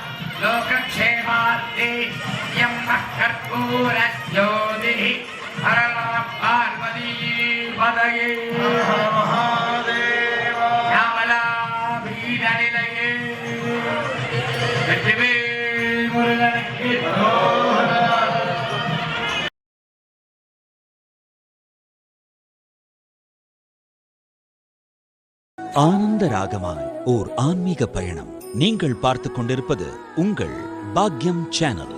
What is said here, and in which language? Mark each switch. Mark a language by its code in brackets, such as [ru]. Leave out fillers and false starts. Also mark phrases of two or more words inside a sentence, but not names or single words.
[sa] लोकक्षेमार्थे यं कर्पूरज्योतिः हर नमः पार्वती पदये महादेव श्यामला वीरनिलये [ta] வெற்றிவேல் முருகனுக்கு ஆனந்த ராகமாய் ஓர் ஆன்மீக பயணம். நீங்கள் பார்த்துக் கொண்டிருப்பது உங்கள் பாக்யம் சேனல்.